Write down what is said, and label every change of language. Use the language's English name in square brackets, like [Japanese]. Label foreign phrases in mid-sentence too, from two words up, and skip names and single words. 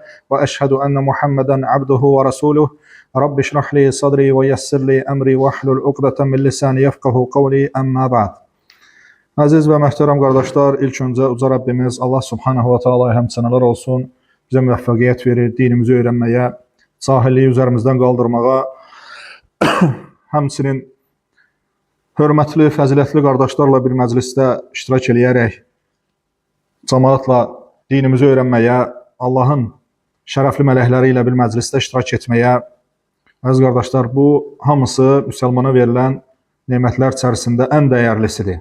[Arabic] و أشهد أن محمدا عبده و رسوله. رب اشرح لي صدري و يسر لي أمري و احلل عقدة من لساني يفقهوا قولي أما بعد. [Turkish] Aziz ve muhterem kardeşler, ilk önce Uca Rabbimiz [Arabic] الله سبحانه و تعالى'ya [Turkish] həmd olsun. [Azerbaijani] Bize müvəffəqiyyət verir, dinimizi öğrenmeye, sahilliyi üzerimizden kaldırmağa, həmçinin hörmətli, fəzilətli qardaşlarla bir məclisdə iştirak eləyərək, cemaatla dinimizi öğrenmeye, Allahın şərəfli mələkləri ilə bir məclisdə iştirak etməyə, əziz qardaşlar, bu hamısı müsəlmana verilən nemətlər içərisində ən dəyərlisidir.